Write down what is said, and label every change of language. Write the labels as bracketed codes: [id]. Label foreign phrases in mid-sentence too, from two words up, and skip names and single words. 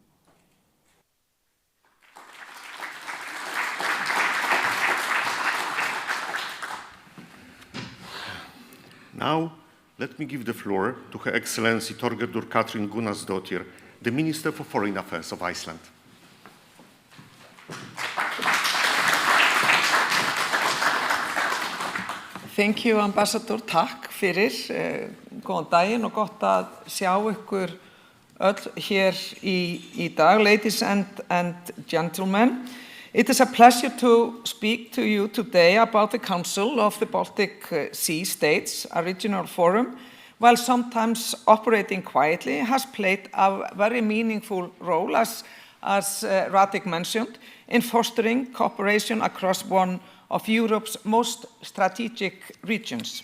[en] Now, let me give the floor to Her Excellency Thorgerður Katrín Gunnarsdóttir, the Minister for Foreign Affairs of Iceland. Thank you, Ambassador. [is] Takk fyrir. Góðan daginn og gott að sjá ykkur öll hér í dag. [en] Ladies and gentlemen, it is a pleasure to speak to you today about the Council of the Baltic Sea States, a regional forum, while sometimes operating quietly, has played a very meaningful role, as Radek mentioned, in fostering cooperation across one of Europe's most strategic regions.